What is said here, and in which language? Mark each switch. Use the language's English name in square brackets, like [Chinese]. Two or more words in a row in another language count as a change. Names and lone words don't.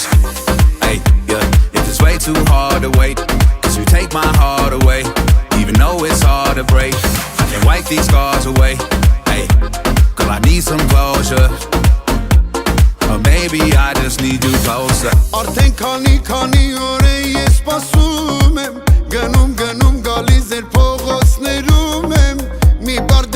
[English] Hey, yeah, if it's way too hard to wait, cause you take my heart away, even though it's hard to break. I can wipe these scars away. Hey, girl, I need some closure, or maybe I just need you closer. [Armenian] Արդեն քանի օր է ես սպասում եմ Գնում գալիս էր փողոցներում եմ Մի բարդ է